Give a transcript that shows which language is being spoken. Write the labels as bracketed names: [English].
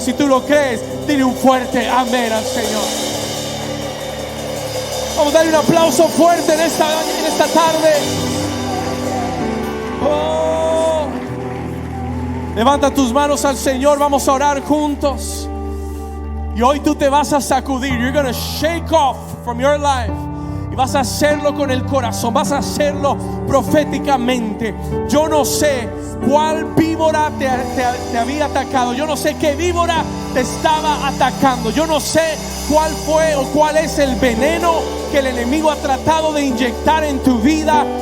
[Spanish] Si tú lo crees, dile un fuerte amén al Señor. Vamos a darle un aplauso fuerte en esta tarde. Oh. Levanta tus manos al Señor. Vamos a orar juntos. Y hoy tú te vas a sacudir. [English] You're going to shake off from your life. [Spanish] Y vas a hacerlo con el corazón. Vas a hacerlo proféticamente. Yo no sé cuál víbora te había atacado. Yo no sé qué víbora te estaba atacando. Yo no sé cuál fue o cuál es el veneno que el enemigo ha tratado de inyectar en tu vida.